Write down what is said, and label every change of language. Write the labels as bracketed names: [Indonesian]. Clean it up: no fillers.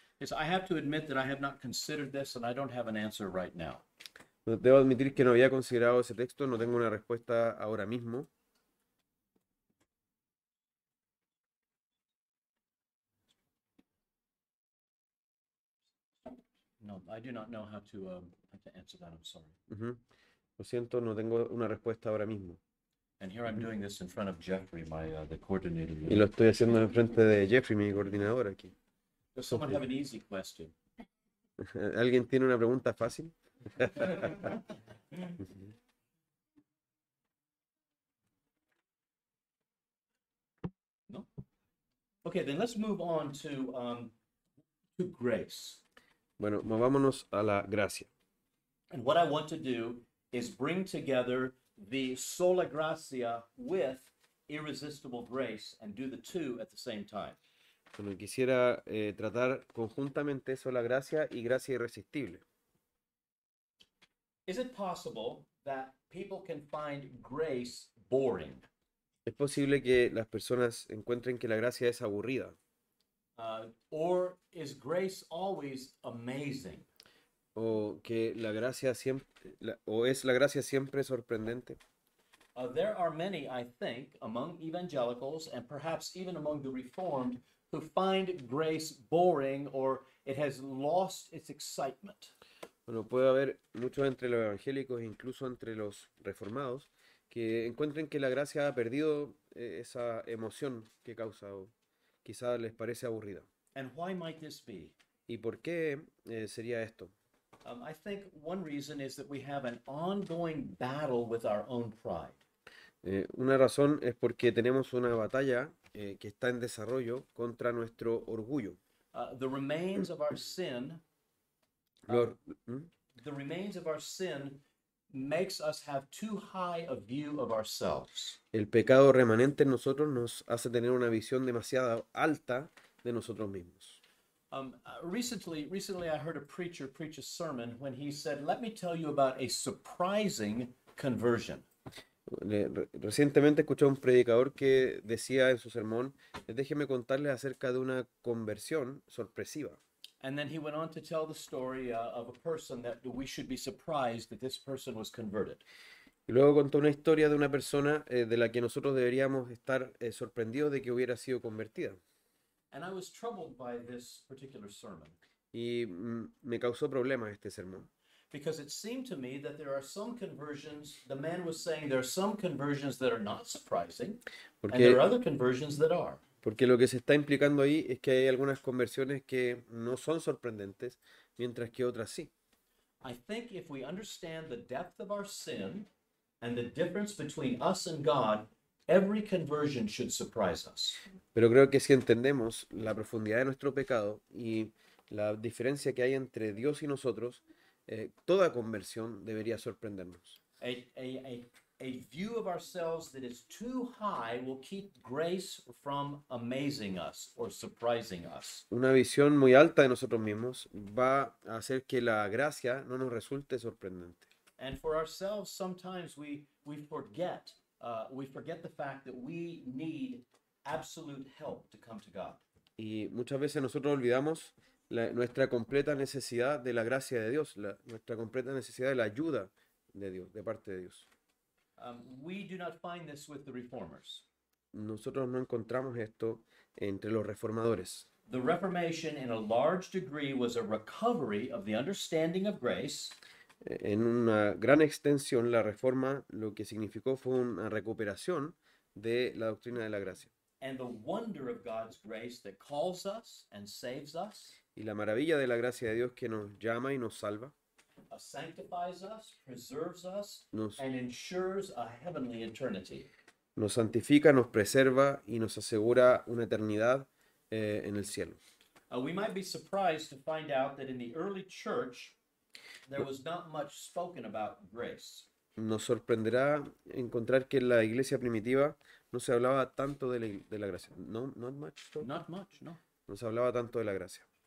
[English] Yes, I have to admit that I have not considered this and I don't have an answer right now. [Spanish] Debo admitir que no había considerado ese texto, no tengo una respuesta ahora mismo. [English] No, I do not know how to answer that. I'm sorry. Ujú. [Spanish] Lo siento, no tengo una respuesta ahora mismo. [English] And here I'm doing this in front of Jeffrey, the coordinator. [Spanish] Y lo estoy haciendo en frente de Jeffrey, mi coordinador aquí. [English] Does someone have an easy question? [Spanish] ¿Alguien tiene una pregunta fácil? [English] No? Okay, then let's move on to grace. [Spanish] Bueno, movámonos a la gracia. [English] And what I want to do is bring together the sola gracia with irresistible grace and do the two at the same time. [Spanish] Bueno, quisiera tratar conjuntamente eso, la gracia y gracia irresistible. [English] Is it possible that people can find grace boring? [Spanish] Es posible que las personas encuentren que la gracia es aburrida, [English] Or is grace always amazing? [Spanish] o que la gracia siempre, o es la gracia siempre sorprendente. [English] There are many, I think, among evangelicals and perhaps even among the Reformed who find grace boring or it has lost its excitement. [Spanish] Bueno, puede haber muchos entre los evangélicos e incluso entre los reformados que encuentren que la gracia ha perdido esa emoción que causa o quizá les parece aburrida. [English] And why might this be? [Spanish] ¿Y por qué sería esto? [English] I think one reason is that we have an ongoing battle with our own pride. [Spanish] Una razón es porque tenemos una batalla que está en desarrollo contra nuestro orgullo. [English] The remains of our sin, [Spanish] Los- ¿Mm? [English] the remains of our sin makes us have too high a view of ourselves. [Spanish] El pecado remanente en nosotros nos hace tener una visión demasiado alta de nosotros mismos. [English] Recently, I heard a preacher preach a sermon when he said, "Let me tell you about a surprising conversion." [Spanish] Recientemente escuché a un predicador que decía en su sermón, déjeme contarles acerca de una conversión sorpresiva. [English] And then he went on to tell the story of a person that we should be surprised that this person was converted. [Spanish] Y luego contó una historia de una persona de la que nosotros deberíamos estar sorprendidos de que hubiera sido convertida. [English] And I was troubled by this particular sermon [Spanish] Y me causó problemas este sermón. [English] because it seemed to me that there are some conversions, the man was saying there are some conversions that are not surprising, and there are [Spanish] Porque, [English] other conversions that are. [Spanish] porque lo que se está implicando ahí es que hay algunas conversiones que no son sorprendentes, mientras que otras sí. [English] I think if we understand the depth of our sin and the difference between us and God, every conversion should surprise us. [Spanish] Pero creo que si entendemos la profundidad de nuestro pecado y la diferencia que hay entre Dios y nosotros, toda conversión debería sorprendernos. [English] A, a, a view of ourselves that is too high will keep grace from amazing us or surprising us. [Spanish] Una visión muy alta de nosotros mismos va a hacer que la gracia no nos resulte sorprendente. [English] And for ourselves, sometimes we forget the fact that we need absolute help to come to God. [Spanish] Y muchas veces nosotros olvidamos nuestra completa necesidad de la gracia de Dios, nuestra completa necesidad de la ayuda de Dios, de parte de Dios. [English] We do not find this with the reformers. [Spanish] Nosotros no encontramos esto entre los reformadores. [English] The Reformation, in a large degree, was a recovery of the understanding of grace [Spanish] En una gran extensión, la reforma lo que significó fue una recuperación de la doctrina de la gracia. [English] and the wonder of God's grace that calls us and saves us, [Spanish] Y la maravilla de la gracia de Dios que nos llama y nos salva, [English] sanctifies us, preserves us, [Spanish] nos, [English] and ensures a heavenly eternity. [Spanish] nos santifica, nos preserva y nos asegura una eternidad en el cielo. [English] We might be surprised to find out that in the early church, there was not much spoken about grace. [Spanish] Nos sorprenderá encontrar que en la iglesia primitiva no se hablaba tanto de la gracia. [English] No, not much, so. Not much, no. [Spanish] No se hablaba tanto de la gracia.